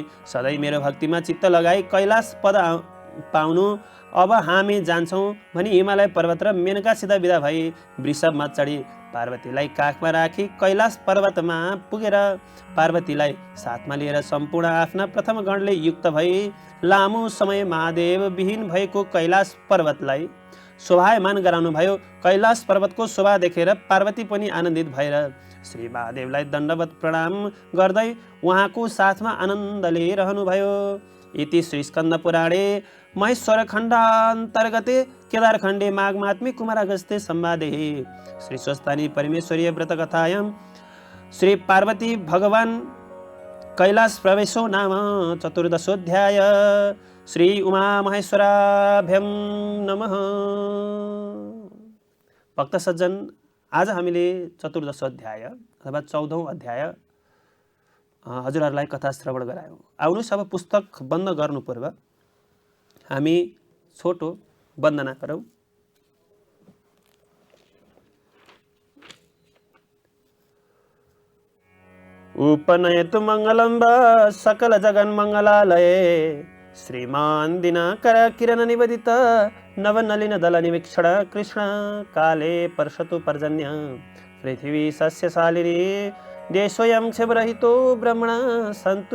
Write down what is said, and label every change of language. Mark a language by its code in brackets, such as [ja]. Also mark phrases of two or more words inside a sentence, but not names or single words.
[ne] सधैँ मेरो भक्तिमा चित्त लगाई कैलाश पद पाउनु अब हामी जान्छौँ भनी हिमालय पर्वत र मेनकासित विदा भई वृषभमा चढी पार्वतीलाई काखमा राखी कैलाश पर्वतमा पुगेर पार्वतीलाई साथमा लिएर सम्पूर्ण आफ्ना प्रथम गणले युक्त भई लामो समय महादेव विहीन भएको कैलाश पर्वतलाई शोभायमान गराउनु भयो। कैलाश पर्वतको शोभा देखेर पार्वती पनि आनन्दित भएर श्री महादेवलाई दण्डवत प्रणाम गर्दै उहाँको साथमा आनन्दले रहनुभयो। [sa] इति श्री स्कन्द पुराणे महेश्वर खण्डान्तर्गते केदारखण्डे माघमात्म्ये कुमारागस्त्ये संवादे श्री स्वस्थानी परमेश्वरीय व्रत कथायां श्री पार्वती भगवान कैलाश प्रवेशो नाम चतुर्दशोऽध्याय। श्री उमा महेश्वराभ्यं नमः। [ne] भक्त सज्जन, आज हामीले चतुर्दश अध्याय अथवा 14औं अध्याय हजुरहरूलाई कथा श्रवण गरायौँ। आउनुहोस् अब पुस्तक बन्द गर्नु पूर्व हामी छोटो वन्दना गरौँ। [sa] उपनयतु मङ्गलं वा सकल जगन्मङ्गलालये श्रीमान दिनाकर किरण निवेदित नवनलिन दल निवीक्षण कृष्ण काले पर्षतु पर्जन्य पृथिवी सस्यशालिनी देशोऽयं क्षोभरहितो ब्रह्मणा सन्तु